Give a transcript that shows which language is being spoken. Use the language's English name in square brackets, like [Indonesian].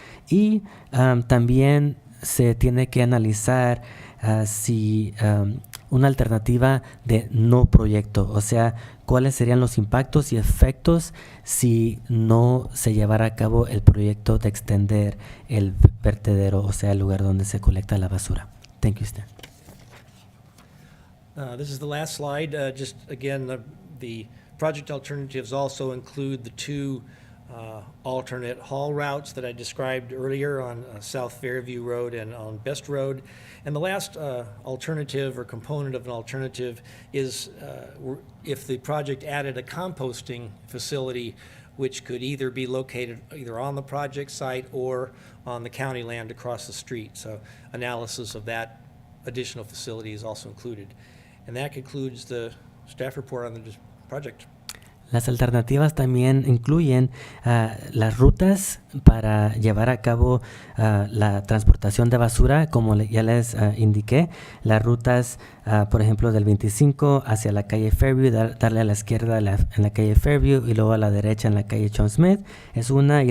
[Spanish] Y también se tiene que analizar si una alternativa de no proyecto, o sea, cuáles serían los impactos y efectos si no se llevara a cabo el proyecto de extender el vertedero, o sea, el lugar donde se colecta la basura. [English] Thank you, Stan. This is the last slide. Just again, the project alternatives also include the two alternate haul routes that I described earlier on South Fairview Road and on Best Road. And the last alternative or component of an alternative is if the project added a composting facility, which could either be located either on the project site or on the county land across the street. So analysis of that additional facility is also included. And that concludes the staff report on the project. [Spanish] Las alternativas también incluyen las rutas para llevar a cabo la transportación de basura, como ya les indiqué. Las rutas, por ejemplo, del 25 hacia la calle Fairview, darle a la izquierda en la calle Fairview y luego a la derecha en la calle John Smith, es una.